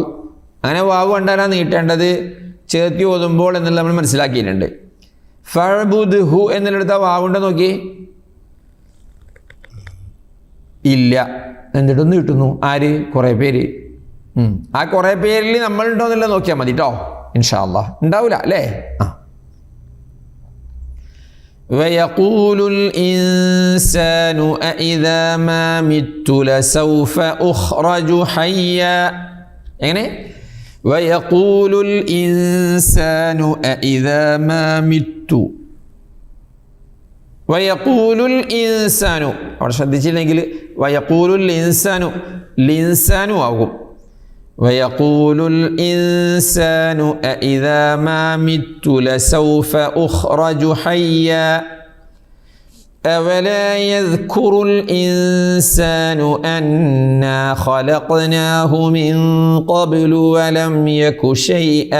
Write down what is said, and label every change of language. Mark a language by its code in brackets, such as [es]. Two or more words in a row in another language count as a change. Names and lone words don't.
[ml] അങ്ങനെ വാവ് കണ്ടാലാണ് നീട്ടേണ്ടത് ചേർത്തി ഓതുമ്പോൾ എന്നുള്ളത് നമ്മൾ മനസ്സിലാക്കിയിട്ടുണ്ട്. ഫഅബ്ദുഹു എന്നുള്ളിടത്ത് ആ വാവുണ്ടോ നോക്കി. ഇല്ല. എന്നിട്ടൊന്ന് കിട്ടുന്നു. ആര്? കുറേ പേര്. ആ കുറേ പേരിൽ നമ്മളുണ്ടോ എന്നുള്ളത് നോക്കിയാൽ മതി കേട്ടോ. [ar] إن شاء الله [ml] ഉണ്ടാവില്ല അല്ലേ? [ar] ويقول الإنسان أإذا ما مت لسوف أخرج حيا. [ml] എങ്ങനെ? [ar] ويقول الإنسان أإذا ما مت. ويقول الإنسان. [ml] അവിടെ ശ്രദ്ധിച്ചില്ലെങ്കിൽ [ar] ويقول الإنسان [ml] ലിൻസാനു ആകും. [ar] ويقول الإنسان أإذا ما مت لسوف أخرج حيا أولا يذكر الإنسان أنا خلقناه من قبل ولم يك شيئا.